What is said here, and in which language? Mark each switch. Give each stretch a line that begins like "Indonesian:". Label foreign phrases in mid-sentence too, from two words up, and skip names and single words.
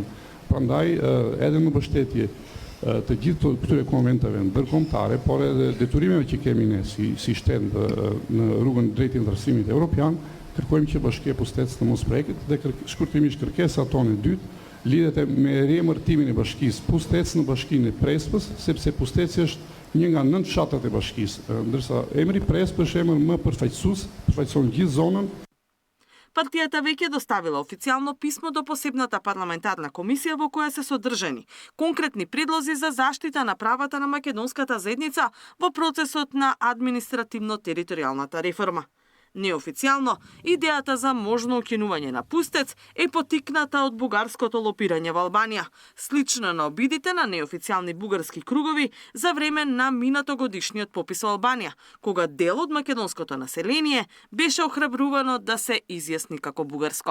Albanian: Prandaj, edhe në mbështetje të gjithë këtyre konventeve ndërkombëtare, por edhe detyrimeve që kemi ne si shtet në rrugën drejt integrimit evropian, kërkojmë që bashkia pustet të mos preket dhe shkurtimisht kërkesa tonë e dytë lidhet me riemërtimin e bashkisë Pustec në bashkinë e Prespës, sepse Pusteci është një nga 9 fshatet e bashkisë, ndërsa emri Prespë është emër më përfaqësues, përfaqëson gjithë zonën.
Macedonian: Партијата веќе доставила официјално писмо до посебната парламентарна комисија во која се содржани конкретни предлози за заштита на правата на македонската заедница во процесот на административно-територијалната реформа. Неофицијално, идејата за можно укинување на Пустец е потикната од бугарското лопирање во Албанија, слично на обидите на неофицијални бугарски кругови за време на минатогодишниот попис во Албанија, кога дел од македонското население беше охрабрувано да се изјасни како бугарско.